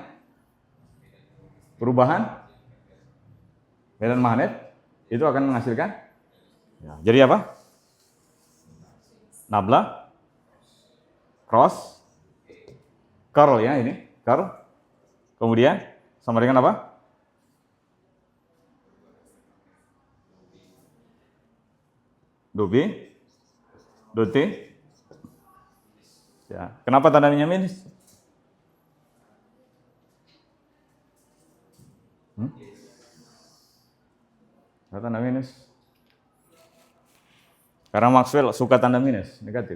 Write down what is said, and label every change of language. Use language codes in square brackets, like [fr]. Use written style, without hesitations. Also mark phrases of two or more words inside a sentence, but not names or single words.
[id] Perubahan medan magnet itu akan menghasilkan ya, jadi apa? [en] Nabla cross curl [id] ya, ini curl. Kemudian sama dengan apa? Do B, do T. Ya, kenapa tandanya minus? Tanda minus. Karena Maxwell suka tanda minus, negatif.